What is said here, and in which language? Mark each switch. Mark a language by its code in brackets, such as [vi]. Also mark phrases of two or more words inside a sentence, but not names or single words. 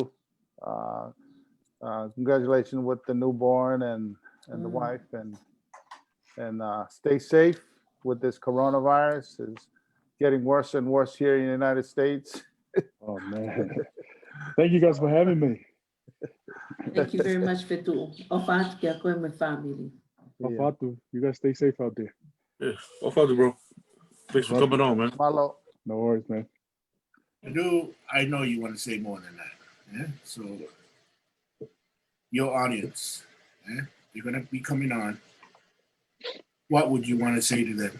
[en] Congratulations with the newborn and the wife, and stay safe with this coronavirus. It's getting worse and worse here in the United States. Oh man. Thank you guys for having me. Thank you very much, Fetu'u. [to] Ofaatu kia koe me family. [en] Afatu, you guys stay safe out there. Yeah, off out, bro. Thanks for coming on, man. Malo. No worries, man. I know you want to say more than that. Yeah? So your audience, yeah? You're gonna be coming on. What would you want to say to them?